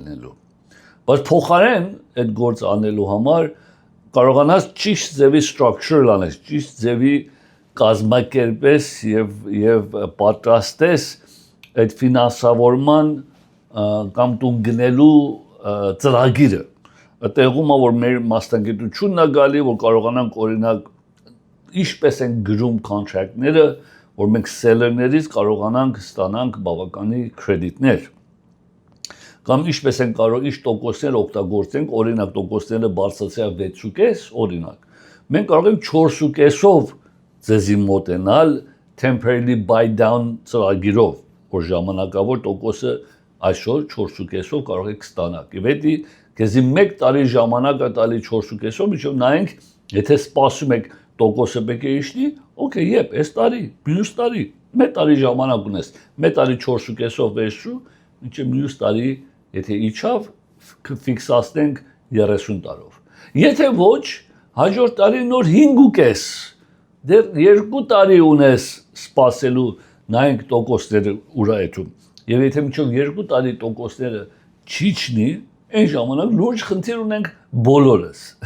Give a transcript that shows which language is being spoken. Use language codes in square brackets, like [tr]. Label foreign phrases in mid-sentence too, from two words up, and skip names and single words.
[hy] լինելու։ Բայց փոխարեն այդ գործը անելու համար կարողանաս ճիշտ ձևի structure անես, ճիշտ ձևի կազմակերպես եւ պատրաստես այդ ֆինանսավորման կամ տուն գնելու ծրագիրը։ Այդտեղում որ մեր մասնագիտությունն է գալի, որ կարողանանք օրինակ ինչպես են գրում contract-ները, որ մենք seller-ներից կարողանանք ստանանք բավականի credit-ներ։ Կամ ինչպես են կարող ինչ տոկոսներ օգտագործենք, օրինակ տոկոսները բարձրացել 6.5, օրինակ։ Մենք կարող ենք 4.5-ով ձեզի մոտենալ [en] temporarily buy down [hy] ծրագիրով, որ ժամանակավոր տոկոսը այսօր 4.5-ով կարող եք ստանալ։ Եվ դա քեզի 1 տարի ժամանակ է տալի 4.5-ով, միջով նայենք, եթե սպասում եք տոկոսը պետք է իջնի, օքեյ, եփ, այս տարի, մյուս տարի, 1 տարի ժամանակ ունես, 1 տարի 4.5-ով վերջու, մինչև մյուս տարի, եթե իջավ, ֆիքսացնենք 30 տարով։ Եթե ոչ, հաջորդ տարի նոր 5.5, դեռ 2 տարի ունես սպասելու, նայենք տոկոսները ուրա էթում։ Եվ եթե մինչև 2 տարի տոկոսները չիջնի, այն ժամանակ լուրջ խնդիր ունենք բոլորս։